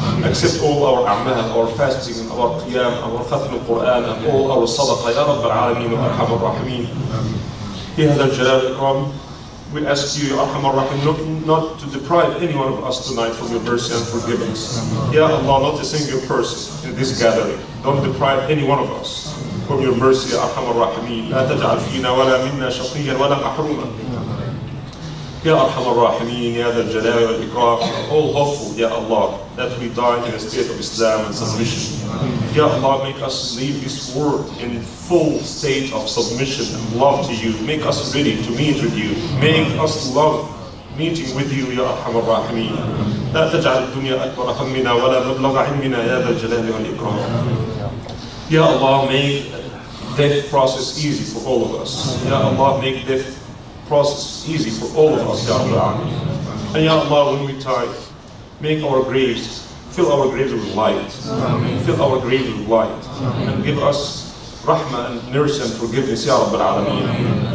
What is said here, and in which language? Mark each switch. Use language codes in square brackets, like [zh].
[en] Accept all our a'mal, our fasting, our qiyam, our khatam al-Quran, and all our sadaqah, Ya Rabb al-Alamin wa Arham Ar-Rahimin. Ya Dhal Jalal wal Ikram, we ask you, Ya Arham Ar-Rahim, not to deprive any one of us tonight from your mercy and forgiveness. Ya Allah, not a single person in this gathering, don't deprive any one of us from your mercy, Ya Arham Ar-Rahim. [ar] لا تجعل فينا ولا منا شقيا ولا محروما. [en] Ya Arham Ar-Rahimin, Ya Dhal Jalal wal Ikram, all hopeful, Ya Allah, that we die in a state of Islam and submission. Ya Allah, make us leave this world in full state of submission and love to you. Make us ready to meet with you. Make us love meeting with you, Ya Arham Ar-Rahimin. [ar] لا تجعل الدنيا أكبر همنا ولا مبلغ علمنا يا ذا الجلال والإكرام. [en] Ya Allah, make death process easy for all of us. Ya Allah, make death process easy for all of us, Ya Allah. And Ya Allah, when we die, make our graves, fill our graves with light. Fill our graves with light. And give us rahmah and mercy and forgiveness, Ya Rabb al-Alameen.